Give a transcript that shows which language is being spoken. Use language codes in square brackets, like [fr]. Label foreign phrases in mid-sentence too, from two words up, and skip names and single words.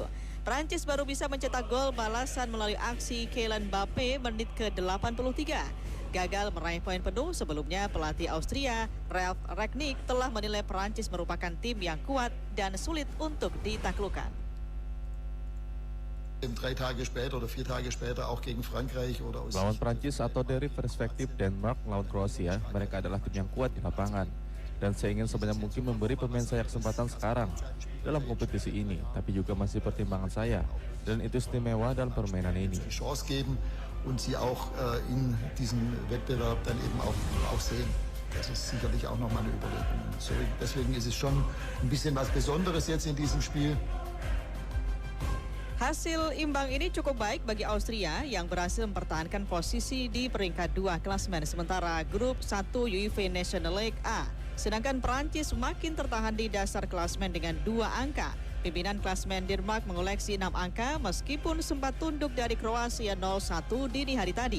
[id] Prancis baru bisa mencetak gol balasan melalui aksi Kylian Mbappe menit ke-83. Gagal meraih poin penuh. Sebelumnya pelatih Austria Ralf Rangnick telah menilai Prancis merupakan tim yang kuat dan sulit untuk ditaklukkan. [de] 3 Tage später oder 4 Tage später auch gegen Frankreich oder aus [id] Lawan Prancis atau dari perspektif Denmark lawan Kroasia, mereka adalah tim yang kuat di lapangan. Dan saya ingin sebanyak mungkin memberi pemain saya kesempatan sekarang dalam kompetisi ini, tapi juga masih pertimbangan saya. Dan itu istimewa dalam permainan ini. [de] Chance geben und sie auch in diesem Wettbewerb dann eben auch sehen. Das ist sicherlich auch nochmal eine Überlegung. Deswegen ist es schon ein bisschen was Besonderes jetzt in diesem Spiel. [id] Hasil imbang ini cukup baik bagi Austria yang berhasil mempertahankan posisi di peringkat 2 klasemen sementara grup 1 UEFA National League A. Sedangkan Prancis makin tertahan di dasar klasemen dengan 2 angka. Pimpinan klasemen Denmark mengoleksi 6 angka meskipun sempat tunduk dari Kroasia 0-1 dini hari tadi.